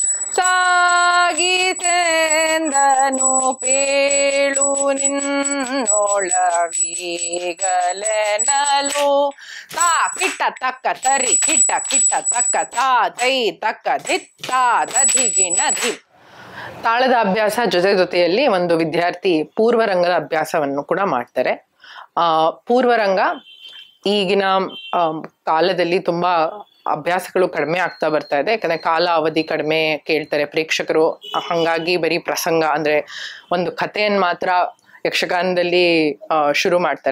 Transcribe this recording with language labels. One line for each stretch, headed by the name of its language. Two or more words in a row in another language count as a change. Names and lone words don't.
Kannada: ಸಾಗಿಸೆಂದನು ಪೇಳು ನಿನ್ನೊಳವೀಗಲೆನಲು ತಾ ಕಿಟ್ಟ ತಕ್ಕ ತರಿ ಕಿಟ್ಟ ಕಿಟ್ಟ ತಕ್ಕ ತಾ ತೈ ತಕ್ಕ ಧಿತ್ತಾದ ಧಿಗಿನ ಧಿ. ತಾಳದ ಅಭ್ಯಾಸ ಜೊತೆಯಲ್ಲಿ ಒಂದು ವಿದ್ಯಾರ್ಥಿ ಪೂರ್ವರಂಗದ ಅಭ್ಯಾಸವನ್ನು ಕೂಡ ಮಾಡ್ತಾರೆ. ಪೂರ್ವರಂಗ ಈಗಿನ ಕಾಲದಲ್ಲಿ ತುಂಬಾ ಅಭ್ಯಾಸಗಳು ಕಡಿಮೆ ಆಗ್ತಾ ಬರ್ತಾ ಇದೆ, ಯಾಕಂದ್ರೆ ಕಾಲ ಅವಧಿ ಕಡಿಮೆ ಕೇಳ್ತಾರೆ ಪ್ರೇಕ್ಷಕರು. ಹಂಗಾಗಿ ಬರೀ ಪ್ರಸಂಗ ಅಂದ್ರೆ ಒಂದು ಕಥೆಯನ್ನು ಮಾತ್ರ ಯಕ್ಷಗಾನದಲ್ಲಿ ಶುರು ಮಾಡ್ತಾರೆ.